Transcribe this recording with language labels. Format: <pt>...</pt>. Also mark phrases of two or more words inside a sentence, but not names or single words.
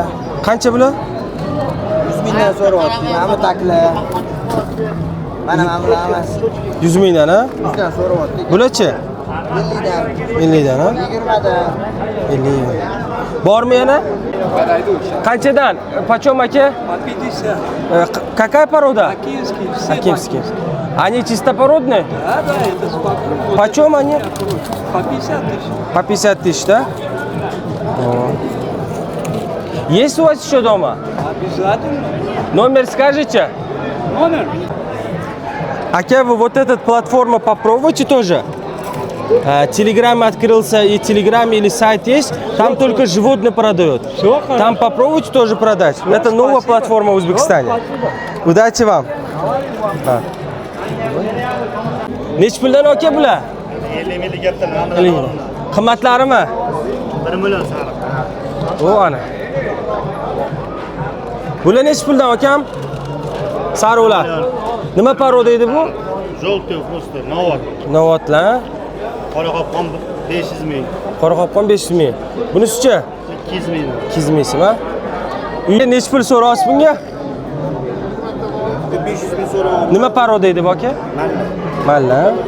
<uz>Qancha bular? 100 mingdan so'rayapti. Mana bu takla. Mana bular emas. 100 mingdan, ha? 100 dan so'rayapti. Bularchi? 50 dan. 50 dan, ha? 20 dan. 50. Bormi yana? Qanchadan?</uz> <ru>Почем aka? 50. Какая порода? Акинский. Акимский. Они чистопородные? Да, это спокойно. Почем они? По 50 тысяч. По 50 тысяч, да? Есть у вас еще дома? Обязательно. Номер скажите? Номер. Ака, вы вот эту платформу попробуйте тоже. Телеграм открылся, и Телеграм или сайт есть. Там только животные продают. Все хорошо. Там попробуйте тоже продать. Это новая платформа в Узбекистане. Удачи вам.</ru> <uz>Nechi puldan aka bular? 50 ming gapdan Qimmatlarimi? 1 million sariq. O ana. Bular nechi puldan akam? Sariqlar. Nima poroda edi bu?</uz> <ru>Желтый просто Novot.</ru> <uz>Novotlar. Qoraqopqon 500 ming. Qoraqopqon 500 ming. Bunisichi? 200 ming. 200 mingmi? Uyga nechi pul so'rayapsiz bunga? 500 ming so'rayapman. Nima poroda edi bu aka? Malla.</uz>